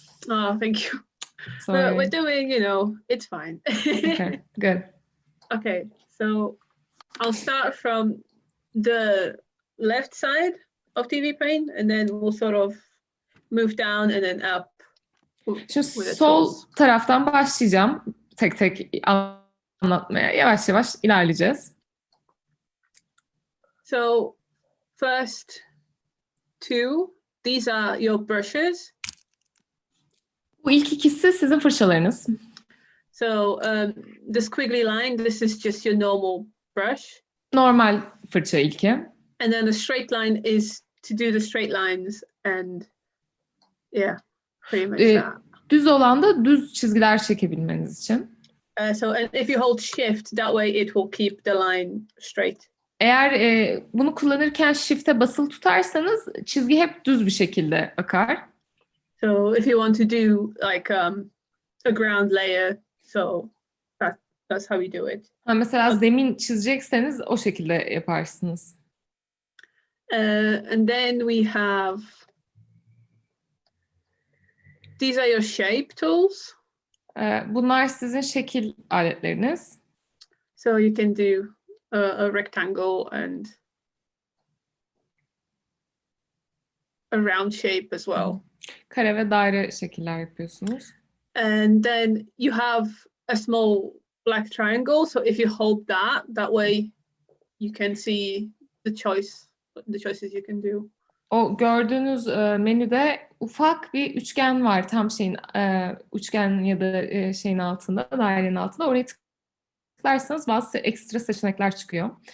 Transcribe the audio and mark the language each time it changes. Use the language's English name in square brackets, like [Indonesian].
[English] Oh, thank you. Sorry. We're doing, it's fine. Okay, good. Okay, so I'll start from the left side of TV pane, and then we'll sort of move down and then up. [Turkish] Şimdi sol taraftan başlayacağım. Tek tek anlatmaya. Yavaş yavaş ilerleyeceğiz. [English] So, first two, these are your brushes. [Turkish] Bu ilk ikisi sizin fırçalarınız. [English] So, the squiggly line, this is just your normal brush. [Turkish] Normal fırça ilki. [English] And then the straight line is to do the straight lines and yeah, pretty much that. [Turkish] Düz olan da düz çizgiler çekebilmeniz için. [English] So and if you hold shift, that way it will keep the line straight. [Turkish] Eğer bunu kullanırken shift'e basılı tutarsanız çizgi hep düz bir şekilde akar. [English] So if you want to do like a ground layer, so that's how you do it. [Turkish] Mesela zemin çizecekseniz o şekilde yaparsınız. [English] And then we have these are your shape tools. [Turkish] Bunlar sizin şekil aletleriniz. [English] So you can do a rectangle and a round shape as well. [Turkish] Kare ve daire şekiller yapıyorsunuz. [English] And then you have a small black triangle. So if you hold that way you can see the choices you can do. [Turkish] O gördüğünüz menüde ufak bir üçgen var. Tam üçgen ya da şeyin altında, dairenin altında. Oraya tıklarsanız bazı ekstra seçenekler çıkıyor.